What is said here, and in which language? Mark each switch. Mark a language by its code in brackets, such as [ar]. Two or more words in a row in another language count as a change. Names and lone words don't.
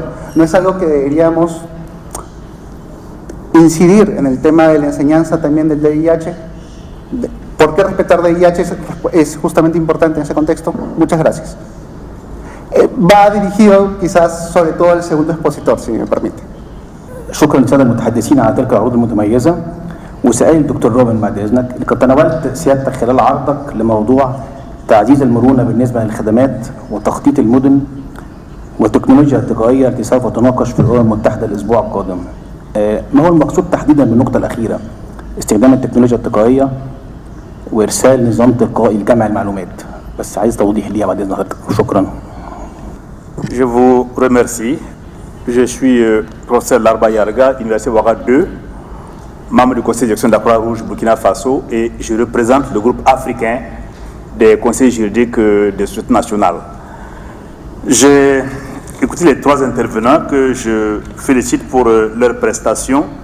[es] No es algo que deberíamos incidir en el tema de la enseñanza también del DIH. ¿Por qué respetar DIH es justamente importante en ese contexto? Muchas gracias. Va dirigido quizás sobre todo al segundo expositor, si me permite. [ar] شكرا للساده المتحدثين على تلك العروض المتميزه. وسؤال الدكتور روبن بعد اذنك، كنت تناولت سيادتك خلال عرضك لموضوع تعزيز المرونه بالنسبه للخدمات وتخطيط المدن والتكنولوجيا التقنيه التي سوف تناقش في الامم المتحده الاسبوع القادم. ما هو المقصود تحديدا بالنقطه الاخيره؟ استخدام التكنولوجيا التقنيه وارسال نظام تلقائي لجمع المعلومات. بس عايز توضيح ليها بعد اذن حضرتك. شكرا. [fr] Je vous remercie. Je suis professeur Larba Yarga, Université Ouaga 2, membre du conseil de direction de la Croix-Rouge Burkina Faso, et je représente le groupe africain des conseils juridiques des sociétés nationales. J'ai écouté les 3 intervenants que je félicite pour leurs prestations.